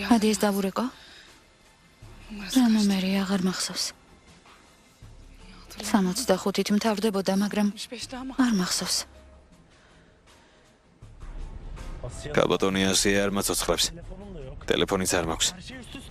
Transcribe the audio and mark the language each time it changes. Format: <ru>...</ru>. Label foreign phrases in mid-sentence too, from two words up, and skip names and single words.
<ka>ადი ეს დავურეკო? რა ნომერი აღარ მახსოვს. 65-ით მთავრდებოდა, მაგრამ</ka> <tr>65'te ama.</tr> <ka>არ მახსოვს. Asya ქალბატონი ასია არ მაცოცხლებს.</ka> <tr>telefonum da yok.</tr> <ka>ტელეფონიც არ მაქვს.</ka> <tr>Her şey üst üste.</tr>